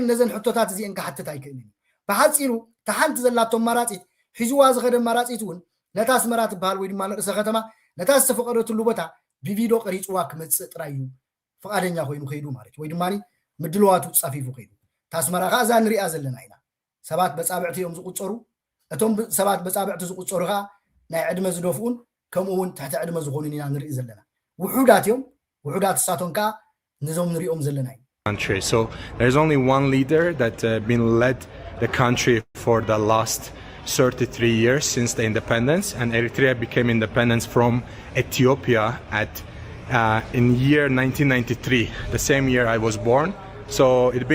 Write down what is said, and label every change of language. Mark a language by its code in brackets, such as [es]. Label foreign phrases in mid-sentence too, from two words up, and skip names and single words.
[ti] ነዘን ሕቶታት እዚአን ክሓትት ኣይክእልን ብሓፂሩ ተሓንቲ ዘላቶም መራፂት ሒዝዋ ዝኸደ መራፂት እውን ነታ ኣስመራ ትበሃል ወይ ድማ ርእሰ ከተማ ነታ ዝተፈቀደትሉ ቦታ ብቪድዮ ቀሪፅዋ ክመፅእ ጥራይ እዩ ፍቃደኛ ኮይኑ ከይዱ ማለት ወይ ድማኒ ምድልዋቱ ፃፊፉ ከይዱ ታስመራ ከዓ እዛ ንሪኣ ዘለና ኢና ሰባት በጻብዕቲ እዮም ዝቁፀሩ እቶም ሰባት በጻብዕቲ ዝቁፀሩ ከዓ ናይ ዕድመ ዝደፍኡን ከምኡ እውን ትሕቲ ዕድመ ዝኾኑን ኢና ንርኢ ዘለና ውሑዳት እዮም ውሑዳት እሳቶም ከዓ ንዞም ንሪኦም ዘለና እዩ [en] country. So there's only one leader that been led the country for the last 33 years since the independence, and Eritrea became independent from Ethiopia in year 1993, the same year I was born.